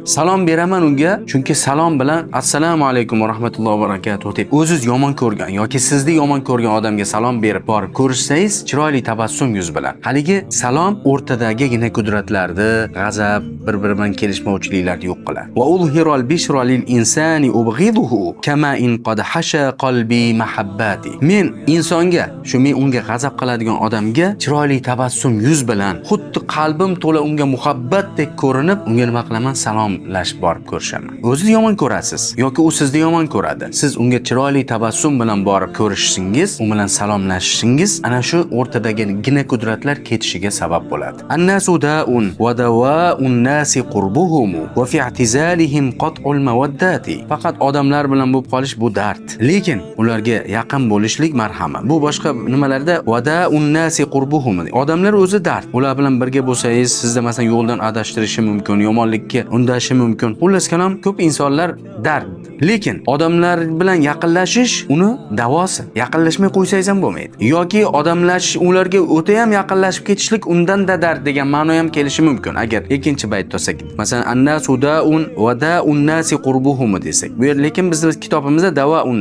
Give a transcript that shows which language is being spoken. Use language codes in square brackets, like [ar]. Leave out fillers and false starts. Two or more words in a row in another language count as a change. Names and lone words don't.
[uz] Salom beraman unga, chunki salom bilan [ar] السلام عليكم ورحمة الله وبركاته [uz] deb o'zingiz yomon ko'rgan yoki sizni yomon ko'rgan odamga salom berib borib ko'rishsangiz, chiroyli tabassum yuz bilan. Haligi salom o'rtadagigina qudratlarni, g'azab, bir-biri bilan kelishmovchiliklarni yo'q qiladi. [ar] وأظهر البشر للإنسان أبغضه كأنما قد حشا قلبي محبة. [uz] Men insonga, shu men unga g'azab qiladigan odamga chiroyli tabassum yuz bilan, xuddi qalbim to'la unga muhabbatdek ko'rinib, unga nima qilaman? Salomlashib borib ko'rishaman. O'zingiz yomon ko'rasiz yoki u sizni yomon ko'radi. Siz unga chiroyli tabassum bilan borib ko'rishingiz, u bilan salomlashishingiz ana shu o'rtadagi gina qudratlar ketishiga sabab bo'ladi. [ar] الناس داء ودواء الناس قربهم وفي اعتزالهم قطع المودة. [uz] Faqat odamlar bilan bo'lib qolish bu dard. Lekin ularga yaqin bo'lishlik marhamat. Bu boshqa nimalarda [ar] وداء الناس قربهم. [uz] Odamlar o'zi dard. Ular bilan birga bo'lsangiz, sizda masalan yo'ldan adashtirishi mumkin, yomonlikka undashi mumkin. Xullas kalom, ko'p insonlar dard. Lekin odamlar bilan yaqinlashish uni davosi. Yaqinlashmay qo'ysangiz ham bo'lmaydi. Yoki odamlashish, ularga o'ta ham yaqinlashib ketishlik undan-da dard degan ma'no ham kelishi mumkin. Agar ikkinchi bayt olsak, masalan [ar] الناس داء وداء الناس قربهم [uz] desak. Bu yer lekin bizning kitobimizda da'un